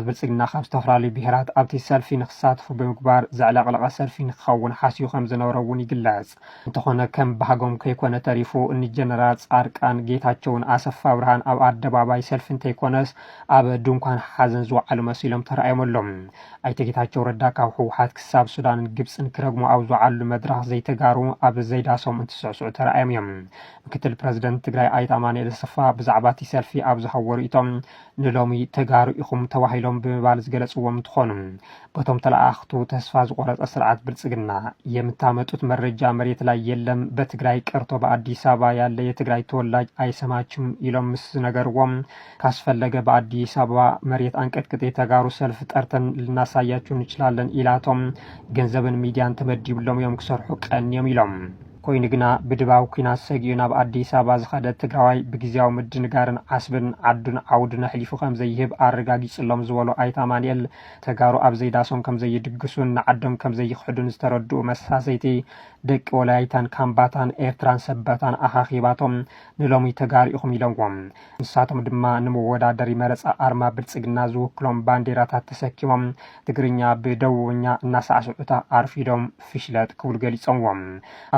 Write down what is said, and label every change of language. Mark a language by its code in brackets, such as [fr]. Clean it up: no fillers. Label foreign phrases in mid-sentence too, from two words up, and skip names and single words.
[ti] ብልጽግና ካብ ዝተፈላለዩ ብሄራት ኣብቲ ሰልፊ ንክሳትፉ ብምግባር ዘዕለቕለቐ ሰልፊ ንክኸውን ሓሲቡ ከም ዝነበረ እውን ይግለጽ እንተኾነ ከም ባህጎም ከይኮነ ተሪፉ እኒ ጀነራል ጻድቃን ጌታቸውን ኣሰፋ ብርሃን ኣብ ኣደባባይ ሰልፊ እንተይኮነስ ኣብ ድንኳን ሓዘን ዝወዓሉ መሲሎም ተረኣዮምሎም ኣይተ ጌታቸው ረዳ ካብ ህወሓት ክሳብ ሱዳንን ግብፅን ክረግሙ ኣብ ዝወዓሉ መድረኽ ዘይተጋሩ ኣብ ዘይዳሶም እንትስዕስዑ ተረኣዮም እዮም ምክትል ፕረዚደንት ትግራይ ኣይተ ኣማኑኤል ኣሰፋ ብዛዕባ እቲ ሰልፊ ኣብ ዝኸበሩ ሪኢቶም ንሎሚ ተጋሩ ኢኹም ተባሂሎም ብምባል ዝገለጽዎም እንትኾኑ በቶም ተለኣኽቱ ተስፋ ዝቆረጸ ስርዓት ብልጽግና [am] የምታመጡት መረጃ መሬት ላይ የለም በትግራይ ቀርቶ በአዲስ አበባ ያለ የትግራይ ተወላጅ አይሰማችሁም [ti] ኢሎም ምስ ነገርዎም [am] ካስፈለገ በአዲስ አበባ መሬት አንቀጥቅጥ የተጋሩ ሰልፍ ጠርተን ልናሳያችሁ እንችላለን [ti] ኢላቶም ገንዘብን ሚዲያን ተመዲብሎም ዮም ክሰርሑ ቀንዮም ኢሎም ኮይኑ ግና ብድባው ኩናት ሰጊኡ ናብ አዲስ አበባ ዝኸደ ትግራዋይ ብግዚያዊ ምድንጋርን ዓስብን ዓዱን ዓውድን ኣሕሊፉ ከም ዘይህብ ኣረጋጊጽሎም ዝበሉ ኣይተ ኣማኑኤል ተጋሩ ኣብ ዘይዳሶም ከም ዘይድግሱን ንዓዶም ከም ዘይክሕዱን ዝተረድኡ መሳሰይቲ ደቂ ወላይታን ካምባታን ኤርትራን ሰበታን ኣኻኺባቶም ንሎሚ ተጋሪኢኹም ኢለዎም ንሳቶም ድማ ንመወዳደሪ መረፃ ኣርማ ብልጽግና ዝውክሎም ባንዴራታት ተሰኪሞም ትግርኛ ብደቡብኛ እናሳዕስዑታ ኣርፊዶም ፍሽለት ክብሉ ገሊፆምዎም ኣብ